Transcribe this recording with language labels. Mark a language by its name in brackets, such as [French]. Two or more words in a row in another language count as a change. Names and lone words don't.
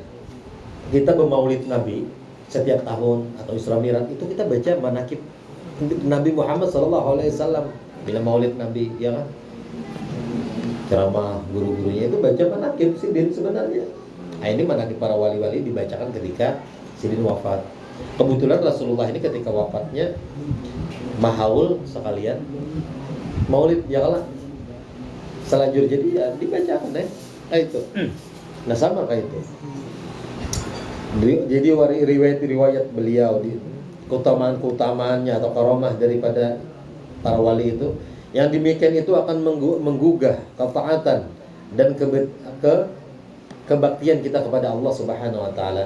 [Indonesian] Kita bermaulid Nabi setiap tahun atau Isra Mi'raj itu kita baca manakib Nabi Muhammad SAW. Bila maulid Nabi, ya kan? Ceramah guru-gurunya itu baca manakib Sidin sebenarnya. Nah, ini manakib para wali-wali dibacakan ketika Sidin wafat. Kebetulan Rasulullah ini ketika wafatnya mahaul sekalian maulid, ya kalah selajur, jadi ya dibacakan deh. Nah itu. Nah sama kayak itu. Jadi riwayat beliau di keutamaannya atau karomah daripada para wali itu, yang demikian itu akan menggugah ketaatan dan kebaktian kita kepada Allah [Arabic] سبحانه وتعالى.